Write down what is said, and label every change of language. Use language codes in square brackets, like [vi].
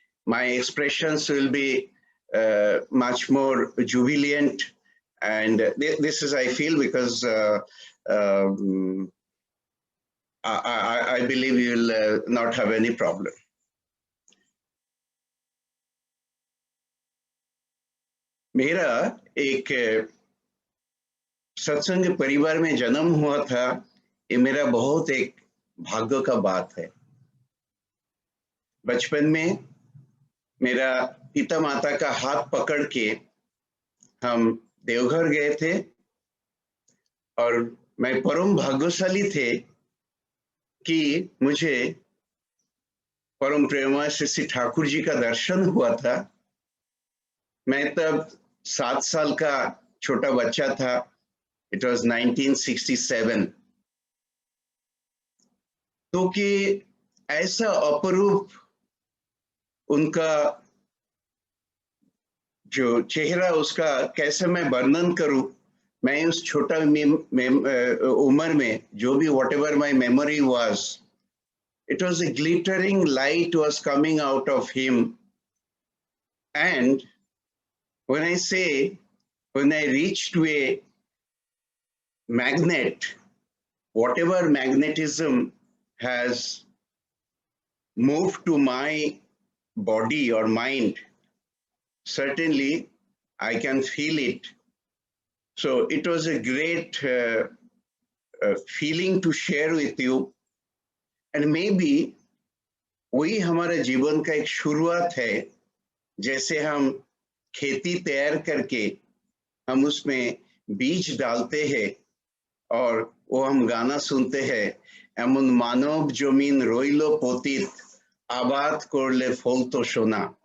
[en] My expressions will be much more jubilant, and this is, I feel, because I believe you will not have any problem. [hi] मेरा एक सत्संग परिवार में जन्म हुआ था, ये मेरा बहुत एक भाग्य का बात है। बचपन में मेरा पिता माता का हाथ पकड़ के हम देवघर गए थे, और मैं परम भाग्यशाली थे कि मुझे परम प्रेममय श्री ठाकुर जी का दर्शन हुआ था। मैं तब 7 साल का छोटा बच्चा था। [en] It was 1967। [hi] तो कि ऐसा अपरूप उनका जो चेहरा, उसका कैसे मैं वर्णन करूं। मैं उस छोटा उम्र में जो भी [en] whatever my memory was, it was a glittering light was coming out of him. And when I say, when I reached to a magnet, whatever magnetism has moved to my body or mind, certainly I can feel it. So it was a great feeling to share with you. And maybe [hi] वही हमारे जीवन का एक शुरुआत है। जैसे हम खेती तैयार करके हम उसमें बीज डालते हैं और वो हम गाना सुनते हैं, [bn] एमन मानव जमीन रोइलो पोतित आबाद कोरले फल तो सोना।